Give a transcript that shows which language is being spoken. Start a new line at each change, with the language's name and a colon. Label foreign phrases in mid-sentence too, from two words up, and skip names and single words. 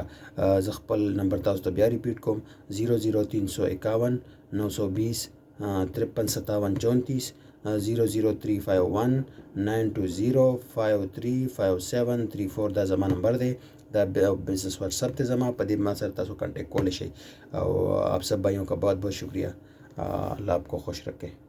Pashto: زه خپل نمبر تاسو ته بیا ریپیټ کوم 00351 920 535734 00351 920535734 دا زما نمبر دی. دا بزنس واتسپ ته زما په دې ما سره تاسو کانټیکټ کولی شئ.
Urdu: او آپ سب بھائیوں کا بہت بہت شکریہ. اللہ آپ کو خوش رکھے.